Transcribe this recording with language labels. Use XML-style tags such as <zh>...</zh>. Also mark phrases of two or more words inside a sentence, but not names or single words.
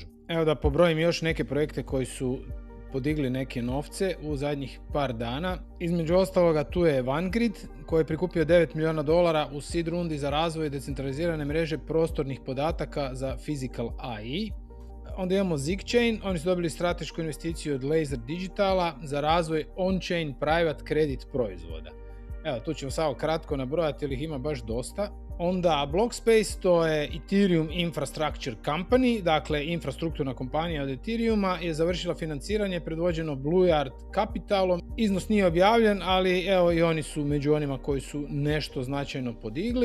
<hr>Evo da pobrojim još neke projekte koji su podigli neke novce u zadnjih par dana. Između ostaloga tu je OneGrid koji je prikupio $9 milijuna u seed rundi za razvoj decentralizirane mreže prostornih podataka za</hr> <en>Physical AI.</en> <hr>Onda imamo ZigChain, oni su dobili stratešku investiciju od Laser Digitala za razvoj</hr> <en>on-chain private credit</en> <hr>proizvoda. Evo, tu ćemo samo kratko nabrojati jer ih ima baš dosta. Onda Blockspace, to je</hr> <en>Ethereum Infrastructure Company,</en> <hr>dakle infrastrukturna kompanija od Ethereuma, je završila financiranje predvođeno Blue Yard Capitalom. Iznos nije objavljen, ali evo i oni su među onima koji su nešto značajno podigli.</hr>